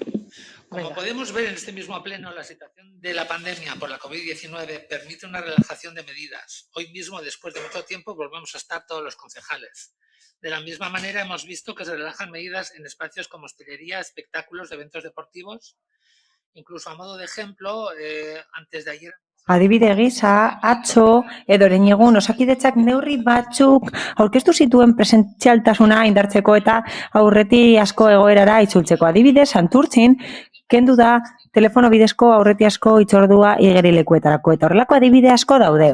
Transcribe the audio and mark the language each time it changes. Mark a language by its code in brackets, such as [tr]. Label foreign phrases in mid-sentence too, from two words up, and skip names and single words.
[es] Como podemos ver en este mismo pleno, la situación de la pandemia por la COVID-19 permite una relajación de medidas. Hoy mismo, después de mucho tiempo, volvemos a estar todos los concejales. De la misma manera, hemos visto que se relajan medidas en espacios como hostelería, espectáculos, eventos deportivos. Incluso a modo de ejemplo, antes de ayer... [eu] Adibide gisa, atzo edo egun Osakidetzak neurri batzuk aurkeztu zituen presentzialtasuna indartzeko eta aurreti asko egoerara itzultzeko. Adibide, Santurtzin kendu da telefono bidezko aurreti asko hitzordua igerilekuetarako eta horrelako adibide asko daude.